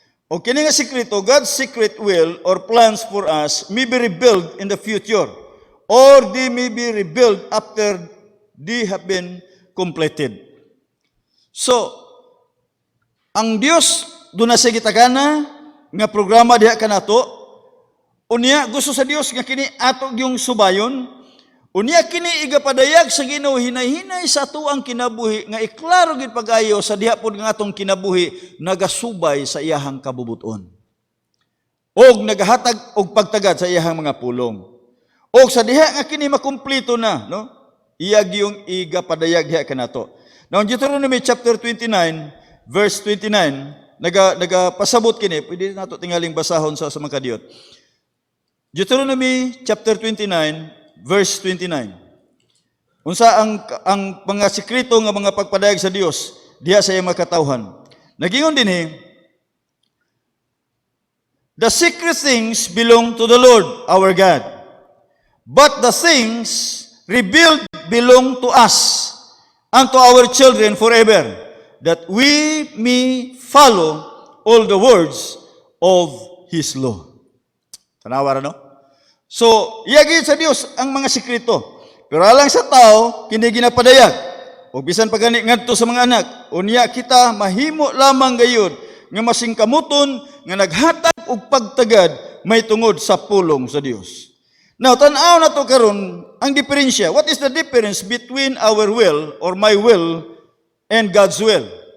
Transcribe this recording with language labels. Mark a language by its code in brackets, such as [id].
[ceb] O kini nga sikreto, [en] God's secret will or plans for us may be revealed in the future or they may be revealed after they have been completed. [ceb] So, ang Dios doon na sa gitagana nga programa diha kanato, unya gusto sa Dios nga kini ato yung subayon, unya kini igapadayag sa Ginoo hinay-hinay sa ato ang kinabuhi nga iklaro gid pagayo sa diha pod nga atong kinabuhi nagasubay sa iyahang kabubuton. Og nagahatag og pagtagad sa iyahang mga pulong. Og sa diha nga kini makumpleto na, no? Iyag yung igapadayag diha kanato. [en] Now in Deuteronomy chapter 29 verse 29 [ceb] nagapasabot kini, pwede nato tingaling basahon sa mga kadiyot. [en] Deuteronomy chapter 29 verse 29. [ceb] Unsa ang mga sekreto nga mga pagpadayag sa Dios diha sa iyang mga katawhan. Nagingon dinhi, [en] the secret things belong to the Lord our God, but the things revealed belong to us and to our children forever, that we may follow all the words of His law. [ceb] Tanawa ra, no? So, iyagid sa Dios ang mga sekreto. Pero alang sa tao, kini ginapadayag. O bisan pagani ngadto sa mga anak, unya kita mahimo lamang gayud nga masingkamuton nga naghatag og pagtagad may tungod sa pulong sa Dios. Now, tan-aw na to karon ang diferensya. [en] What is the difference between our will or my will and God's will?